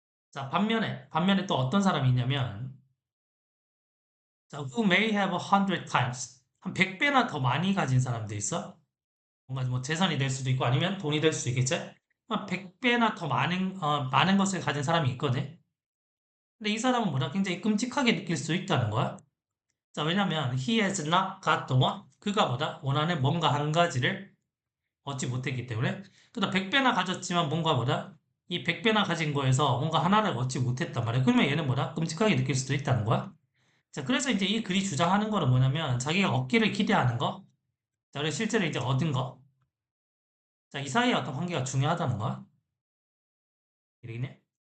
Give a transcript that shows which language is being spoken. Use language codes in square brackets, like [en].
[ko] 자, 반면에 또 어떤 사람이 있냐면, 자, [en] who may have 100 times. [ko] 한 100배나 더 많이 가진 사람도 있어. 뭔가 뭐 재산이 될 수도 있고 아니면 돈이 될 수도 있겠지? 한 100배나 더 많은 것을 가진 사람이 있거든. 근데 이 사람은 뭐라 굉장히 끔찍하게 느낄 수 있다는 거야. [en] 자, 왜냐면 he has not got the one. [ko] 그가 뭐다? 원하는 뭔가 한 가지를 얻지 못했기 때문에. 그다 100배나 가졌지만 뭔가 뭐다? 이 100배나 가진 거에서 뭔가 하나를 얻지 못했단 말이야. 그러면 얘는 뭐다? 끔찍하게 느낄 수도 있다는 거야. 자, 그래서 이제 이 글이 주장하는 거는 뭐냐면 자기가 얻기를 기대하는 거, 자, 그리고 실제로 이제 얻은 거, 자, 이 사이의 어떤 관계가 중요하다는 거야. 이러겠네.